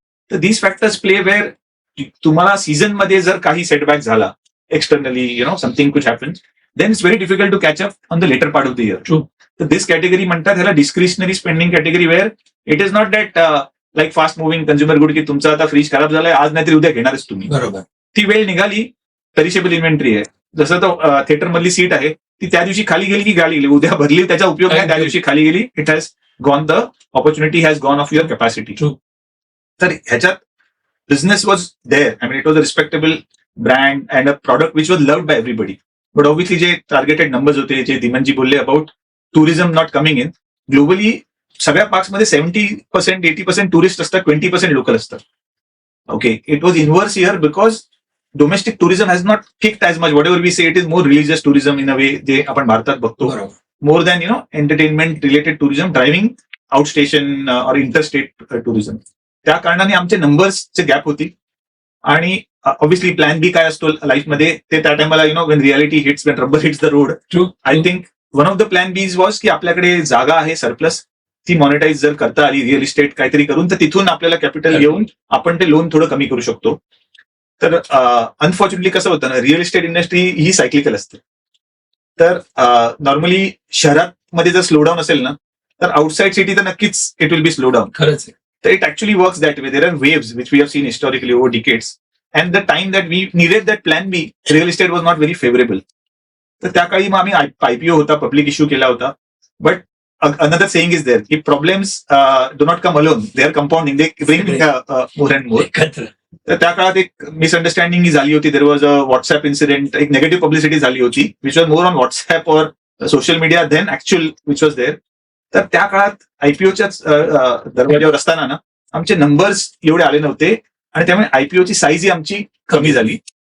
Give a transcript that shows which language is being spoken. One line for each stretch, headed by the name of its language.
English: तर these factors play where
Marathi: तुम्हाला season मध्ये जर काही सेटबॅक झाला
English: externally, something could happen, then it's very difficult to catch up on the later part of the year. True. So this category म्हणतात ह्याला discretionary spending category, where it is not that like fast moving consumer good
Marathi: की तुमचा आता fridge खराब झालाय आज नाहीतरी उद्या घेणारच तुम्ही. बरोबर. ती वेळ निघाली, पेरिशेबल इन्व्हेंटरी आहे. जसं तो थिएटर मधली सीट आहे ती त्या दिवशी खाली गेली की गाडी गेली, उद्या भरली त्याचा उपयोग नाही, त्या दिवशी खाली गेली,
English: It has gone, the opportunity has gone of your capacity. True. तर ह्याच्यात business was there. I mean it was a respectable brand and a product which was loved by everybody.
Marathi: But obviously जे targeted numbers होते, जे धीमनजी बोलले about tourism not coming in, globally सगळ्या पार्क्समध्ये 70%, 80% tourist असतात, 20% local असतात.
English: Okay, it was inverse here because domestic tourism has not kicked as much. Whatever we say, it is more religious tourism in a way,
Marathi: जे आपण भारतात बघतो. बरोबर.
English: More than entertainment related tourism driving out station और interstate tourism.
Marathi: त्या कारणाने आमचे नंबर्सचे gap होती. आणि ऑब्व्हियसली प्लॅन बी काय असतो लाईफमध्ये ते त्या टाइमला
English: When reality hits, when rubber hits the road. True. I think one of the plan B was
Marathi: की आपल्याकडे जागा आहे सरप्लस, ती मॉनिटाईज जर करता आली रिअल इस्टेट काहीतरी करून, तर तिथून आपल्याला कॅपिटल घेऊन आपण ते लोन थोडं कमी करू शकतो. तर अनफॉर्च्युनेटली कसं होतं ना, रिअल इस्टेट इंडस्ट्री ही सायक्लिकल असते. तर नॉर्मली शहरात मध्ये जर स्लोडाऊन असेल ना, तर आउटसाइड सिटी तर नक्कीच
English: It will be slow down.
Marathi: खरंच आहे.
English: तर it actually works that way. There are waves which we have seen historically over decades. And the time that we needed that plan B, real estate was not very favourable.
Marathi: तर त्या काळी मग आम्ही IPO होता, public issue केला होता.
English: But another saying is there की problems do not come alone, they are compounding, they bring more and more.
Marathi: एकत्र. तर त्या काळात एक मिसअंडरस्टँडिंग झाली होती.
English: there was a WhatsApp incident,
Marathi: एक निगेटिव्ह पब्लिसिटी झाली होती
English: Which was more on WhatsApp और social media then actual which was there.
Marathi: तर त्या काळात आयपीओच्याच दरवाज्यावर असताना ना, आमचे नंबर्स एवढे आले नव्हते आणि त्यामुळे आयपीओची साईज ही आमची कमी झाली.